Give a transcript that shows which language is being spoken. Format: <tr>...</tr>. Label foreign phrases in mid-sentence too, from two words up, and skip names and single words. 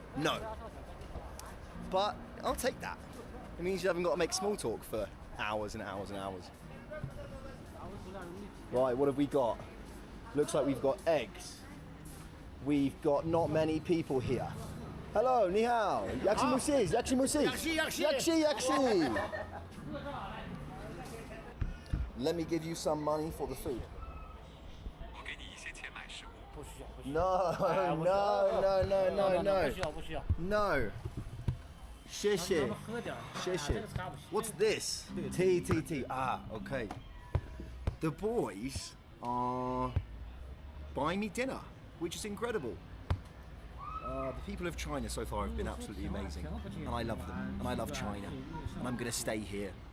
<en>No. But I'll take that. It means you haven't got to make small talk for hours and hours and hours. Right, what have we got? Looks like we've got eggs. We've got not many people here. Hello,</en> <zh>你好. Yaxi musis, yaxi musis. Yaxi.</zh> <en>Let me give you some money for the food. No. No.</en> <zh>谢谢.</zh> <en>What's this? Tea. Ah, okay. The boys are buying me dinner, which is incredible. The people of China so far have been absolutely amazing, and I love them, and I love China, and I'm gonna stay here.</en>